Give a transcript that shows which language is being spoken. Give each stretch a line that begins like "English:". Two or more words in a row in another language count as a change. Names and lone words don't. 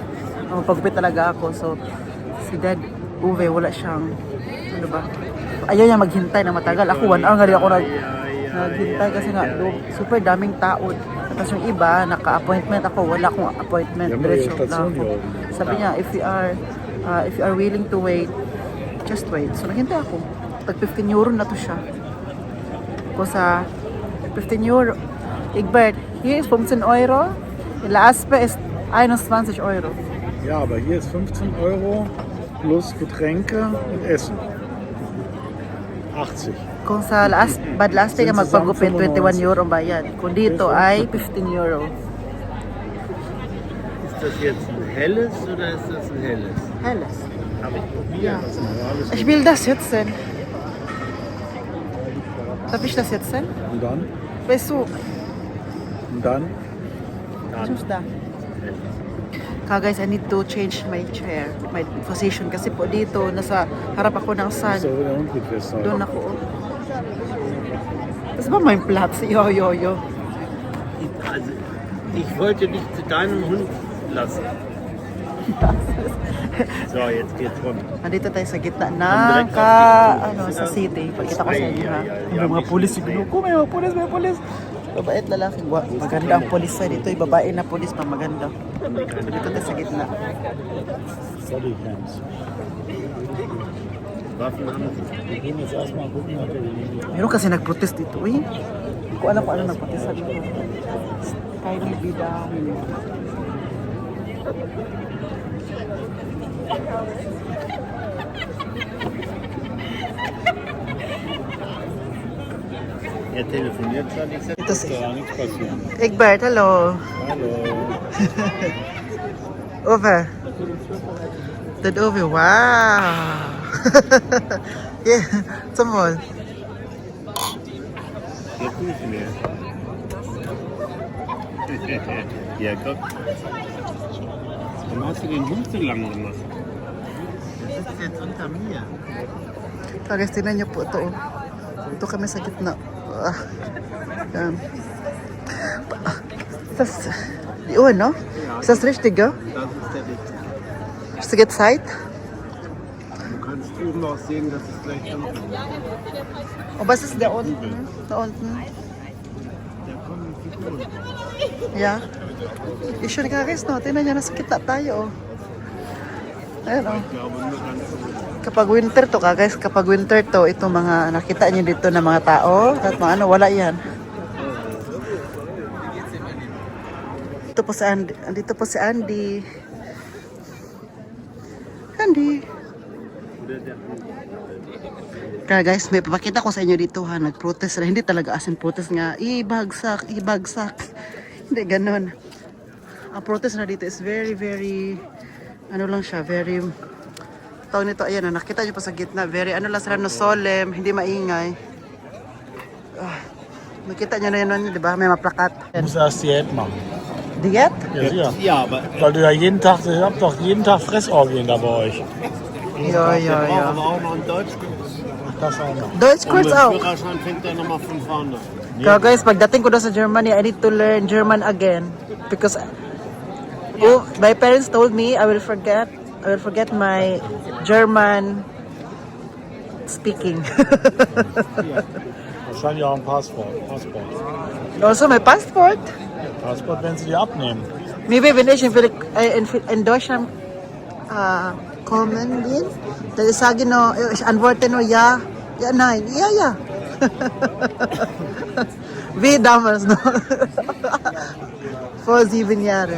Filipino: Magpagupit talaga ako. So, si Dad Uwe, wala siyang, ano ba? Ayaw niya maghintay na matagal. Ako, 1 hour nga rin ako naghintay kasi nga, super daming tao. Tapos yung iba, naka-appointment ako. Wala akong appointment. Diretso lang ako. Sabi niya,
English: if you are willing to wait, just wait. So,
Filipino: naghintay ako. Tag 15 euro na to siya. Kung sa 15 euro, Egbert,
German: hier ist 15 Euro. In La Aspe ist 21 Euro. Ja, aber hier ist 15 Euro plus Getränke und Essen. 80.
Filipino: Kung sa Bad Laspe ka magpagupit, 21 euro ang bayad. Kung dito ay 15 euro.
German: Ist das jetzt ein helles oder ist das ein helles? Helles. Habe ich probiert. Ja. Ich will das jetzt sehen. Darf ich das jetzt sehen? Und dann? Weißt du, Und dann?
English: who's that? Guys, I need to change my chair, my position.
Filipino: Kasi po dito, nasa harap ako ng sun.
German: So, der Hund geht fest.
Filipino: Doon ako.
German: Das war mein Platz. Jo. Also, ich wollte dich zu deinem Hund lassen. So, jetzt geht's runter.
Filipino: Nandito tayo sa gitna ng Direct sa city. Pagkita ko sa inyo ha. May mga pulis siguro. May mga pulis. Babait lalaki. Maganda ang pulis sa dito. Yung babae na pulis pa maganda. Nandito tayo sa gitna. Bodycams.
German: Waffen haben sie. Wir gehen jetzt erstmal gucken, ob wir die
Filipino: Meron kasi nag-protest dito eh. Hindi ko alam kung ano nag-protest dito. Kylie Bida.
German: Er telefoniert schon. Ich sag,
Filipino: Ito si
German: gar nichts passieren. Egbert, hello. Hallo. Over. Dad Over, wow. Yeah, zum Wohl. jetzt nicht mehr. Ja, guck. Warum hast du den Hund so lang gemacht? Das ist jetzt unter mir.
Filipino: Guys, tingnan niyo po ito. Ito kami sa gitna. Yan.
German: Ist das die Uhr, no? Ist das richtig, ja? Das ist der Richtige. Ist die Zeit? Du kannst drüben auch sehen, dass es gleich anfängt. Und was ist da unten? Da unten? Da kommen Figuren. Ja.
Filipino: Issue ni guys, no? Tingnan niyo, nasa gitna tayo. Oh. Ayan, oh. Ich glaube nur ganz gut. Kapag winter to guys, kapag winter to, ito mga nakita niyo dito na mga tao, at mga ano, wala yan. Dito po si Andy. Andito po si Andy. Andy. Kaya guys, may papakita ko sa inyo dito ha, nag-protest na, hindi talaga
English: as in
Filipino: protest nga, ibagsak. Hindi ganun. Ang protest na dito
English: is very,
Filipino: ano lang siya, very, tawag nito, ayan, nakita nyo pa sa gitna, very, ano lang sila, no, solemn, hindi maingay. Nakita nyo na yun, di ba? May maplakat.
German: Du musst erst Diät machen. Diet? Ja, sicher. Ja, aber Weil du ja jeden Tag, ihr habt doch jeden Tag Fressorgien da bei euch. Ja. aber auch noch einen Deutschkurs. Das auch noch. Deutsch kurz auch. Führerschein fängt er nochmal von vorne.
Filipino: Kaya guys, pagdating ko doon sa Germany,
English: I need to learn German again. Because, my parents told me I will forget my German speaking.
German: Wahrscheinlich auch ein Passport.
English: Also my passport.
German: Passport, wenn sie dir abnehmen. Maybe wenn ich in Deutschland kommen bin, dann sage ich antworte nur ja, nein, ja. Wie damals noch. Vor 7 Jahren.